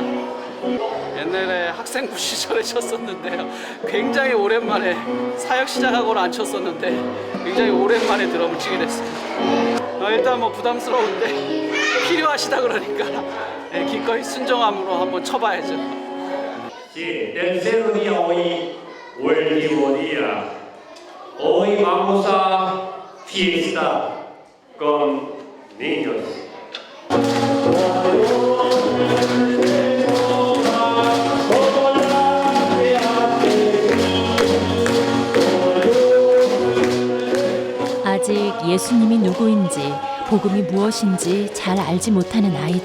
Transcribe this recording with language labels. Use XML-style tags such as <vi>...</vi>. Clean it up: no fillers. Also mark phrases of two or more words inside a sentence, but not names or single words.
<ko>옛날에 학생부 시절에 쳤었는데요. 굉장히 오랜만에 사역 시작하고는 안 쳤었는데 굉장히 오랜만에 드럼을 치게 됐습니다. 일단 뭐 부담스러운데 필요하시다 그러니까 기꺼이 순종함으로 한번 쳐봐야죠.</ko> <es>tercero día hoy, o el último día. Hoy vamos a fiesta con niños.</es> <ko>아직 예수님이 누구인지, 복음이 무엇인지 잘 알지 못하는 아이들.</ko>